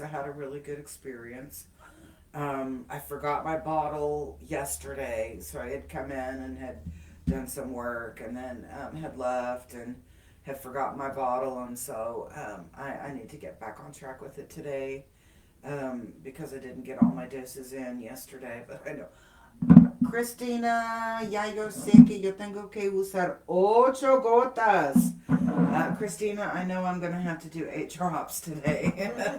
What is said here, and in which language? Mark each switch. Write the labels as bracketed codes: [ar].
[en] I had a really good experience. I forgot my bottle yesterday, so I had come in and had done some work, and then had left and had forgotten my bottle, and so I need to get back on track with it today, because I didn't get all my doses in yesterday. But I know, [es] Cristina, ya yo sé que yo tengo que usar 8 gotas. [en] Cristina, I know I'm going to have to do 8 drops today.